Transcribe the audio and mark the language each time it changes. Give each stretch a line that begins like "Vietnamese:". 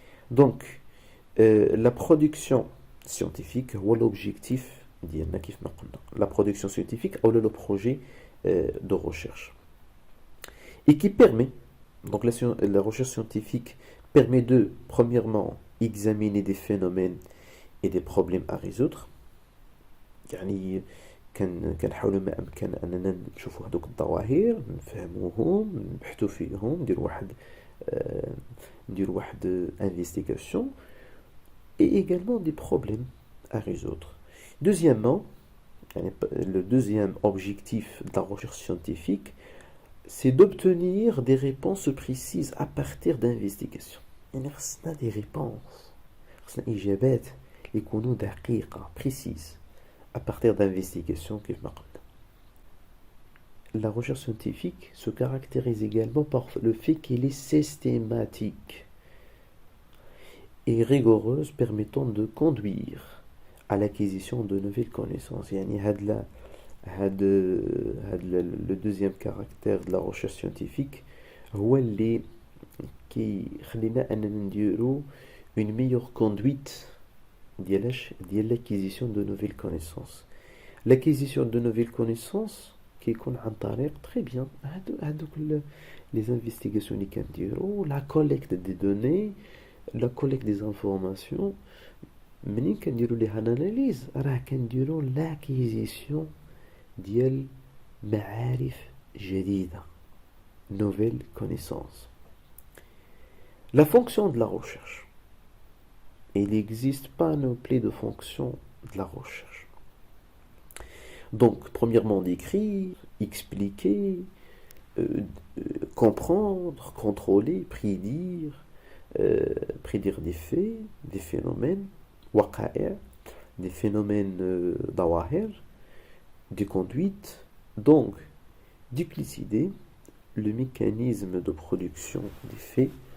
French: Donc la production scientifique هو l'objectif
Arabic: ديالنا كيف ما قلنا،
French: la production scientifique ou le projet de recherche, et qui permet, donc la recherche scientifique permet de premièrement examiner des phénomènes et des problèmes à résoudre.
Arabic: يعني كنحاولوا ما امكن اننا نشوفوا هذوك الظواهر، نفهموهم، نبحثوا فيهم، ندير واحد investigation,
French: et également des problèmes à résoudre. Deuxièmement, le deuxième objectif de la recherche scientifique, c'est d'obtenir des réponses précises à partir d'investigations.
Arabic: يعني خصنا des réponses، خصنا إجابات يكونوا دقيقة
French: précises à partir d'investigations
Arabic: كيف ما قلنا.
French: La recherche scientifique se caractérise également par le fait qu'elle est systématique et rigoureuse, permettant de conduire à l'acquisition de nouvelles connaissances. يعني le deuxième caractère de la recherche scientifique
Arabic: هو اللي كيخلينا أننا نديرو
French: une meilleure conduite ديال l'acquisition de nouvelles connaissances. L'acquisition de nouvelles connaissances
Arabic: كيكون عن طريق
French: très bien هادوك les investigations
Arabic: اللي كنديرو،
French: la collecte des données, la collecte des informations.
Arabic: منين كنديرو ليها اناليز راه كنديرو لاكيزيسيون ديال معارف جديدة،
French: nouvelles connaissances. La fonction de la recherche. Il n'existe pas un panoplie de fonctions de la recherche. Donc, premièrement, décrire, expliquer, comprendre, contrôler, prédire des faits, des phénomènes, وقائع, des phénomènes ظواهر, des conduites, donc d'élucider le mécanisme de production des faits